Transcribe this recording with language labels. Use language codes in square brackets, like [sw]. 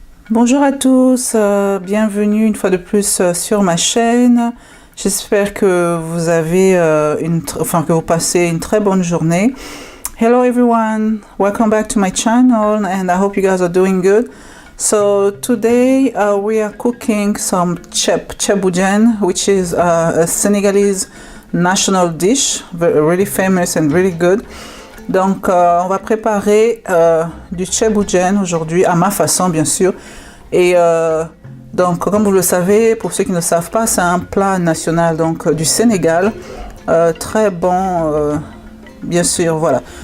[fr] Bonjour à tous, bienvenue une fois de plus sur ma chaîne. J'espère que vous avez que vous passez une très bonne journée. [en] Hello everyone, welcome back to my channel and I hope you guys are doing good. So today we are cooking some ceebu, which is a Senegalese national dish, really famous and really good. [fr] Donc on va préparer du ceebu aujourd'hui à ma façon bien sûr. Et donc comme vous le savez, pour ceux qui ne savent pas, c'est un plat national donc du Sénégal, très bon bien sûr, voilà.